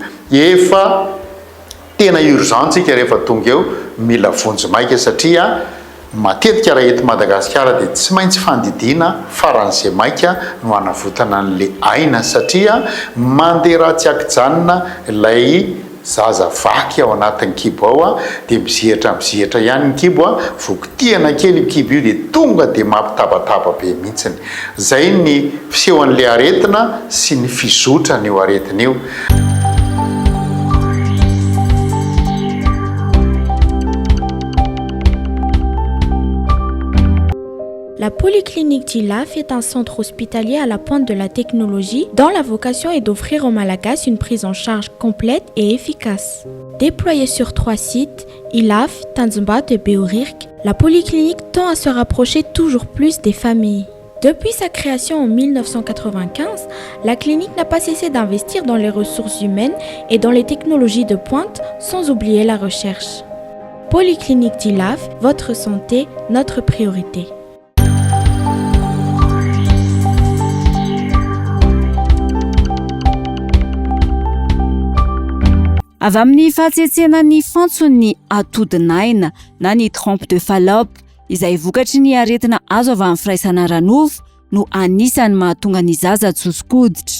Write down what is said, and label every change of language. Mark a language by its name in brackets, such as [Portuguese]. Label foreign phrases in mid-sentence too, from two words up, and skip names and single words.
[Malagasy] Efa tena urgentsika rehefa tonga eo mila vonjy maika satria matetika raha eto Madagasikara dia tsy maintsy fandidiana faran'izay maika no hanavotana an'ilay aina satria mandeha raha tsy akijanona ilay zaza vaky ao anatin'ny kibo ao dia mizihatra ihany ny kibo vokitiana kely kibo io dia tonga dia mampitabataba be mihitsiny. Zay ny fisehoan'ilay aretina sy ny fizotra n'io aretina io. [French] La Polyclinique d'Ilaf est un centre hospitalier à la pointe de la technologie dont la vocation est d'offrir aux Malagasy une prise en charge complète et efficace. Déployée sur 3 sites, Ilaf, Tanzimbato et Beorirk, la Polyclinique tend à se rapprocher toujours plus des familles. Depuis sa création en 1995, la clinique n'a pas cessé d'investir dans les ressources humaines et dans les technologies de pointe, sans oublier la recherche. Polyclinique d'Ilaf, votre santé, notre priorité. [Malagasy] Avy amin'ny fahatsetsena ny fantsony atodinaina na ny [French] trompe de Fallope [Malagasy] izay vokatry ny aretina azo avy amin'ny firaisana ranofo no anisany mahatonga ny zaza sosokoditra.